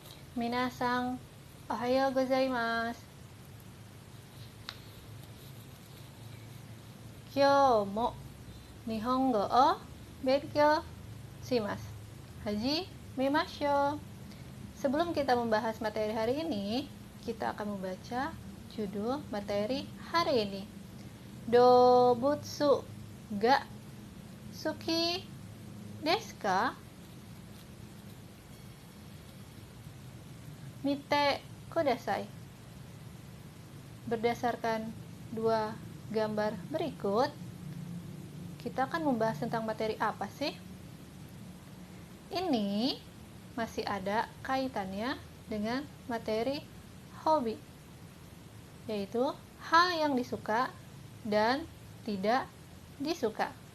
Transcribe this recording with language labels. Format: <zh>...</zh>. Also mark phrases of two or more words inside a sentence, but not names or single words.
<ja>みなさん、おはようございます。今日も日本語を勉強します. 始めましょう.</ja> <id>Sebelum kita membahas materi hari ini, kita akan membaca judul materi hari ini.</id> <ja>動物が好きですか? 見てください.</ja> <id>Berdasarkan dua gambar berikut, kita akan membahas tentang materi apa sih? Ini masih ada kaitannya dengan materi hobi, yaitu hal yang disuka dan tidak disuka.</id>